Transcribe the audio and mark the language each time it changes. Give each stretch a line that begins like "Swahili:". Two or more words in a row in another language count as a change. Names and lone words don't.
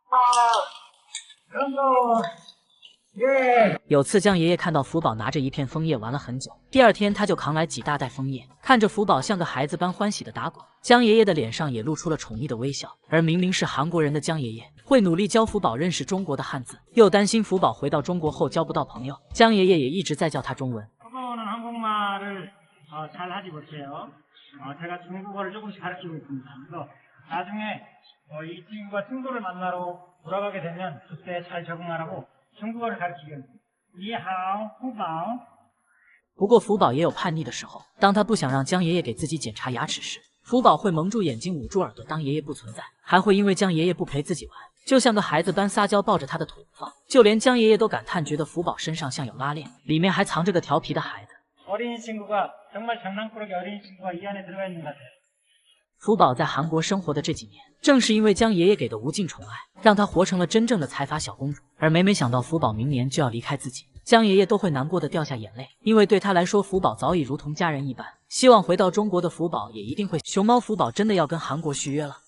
Chinese: 有次江爷爷看到福宝拿着一片枫叶玩了很久，第2天他就扛来几大袋枫叶，看着福宝像个孩子般欢喜地打滚，江爷爷的脸上也露出了宠溺的微笑。而明明是韩国人的江爷爷，会努力教福宝认识中国的汉字，又担心福宝回到中国后交不到朋友，江爷爷也一直在教他中文。
Korean: 초보는 한국말을 잘 하지 못해요. 제가 중국어를 조금씩 가르치고 있습니다. 그래서 나중에 이 친구가 친구를 만나러 돌아가게 되면 그때 잘 적응하라고 중국어를 가르치겠습니다.
Chinese: 你好，福宝. 不过福宝也有叛逆的时候，当他不想让江爷爷给自己检查牙齿时，福宝会蒙住眼睛，捂住耳朵，当爷爷不存在，还会因为江爷爷不陪自己玩，就像个孩子般撒娇，抱着他的腿不放。就连江爷爷都感叹，觉得福宝身上像有拉链，里面还藏着个调皮的孩子。
Korean: 어린이 친구가 정말 장난꾸러기 어린이 친구가 이 안에 들어가 있는 것 같아요.
Chinese: 福宝在韩国生活的这几年，正是因为江爷爷给的无尽宠爱，让他活成了真正的财阀小公主。而每想到福宝明年就要离开自己，江爷爷都会难过的掉下眼泪，因为对他来说，福宝早已如同家人一般。希望回到中国的福宝也一定会。熊猫福宝真的要跟韩国续约了。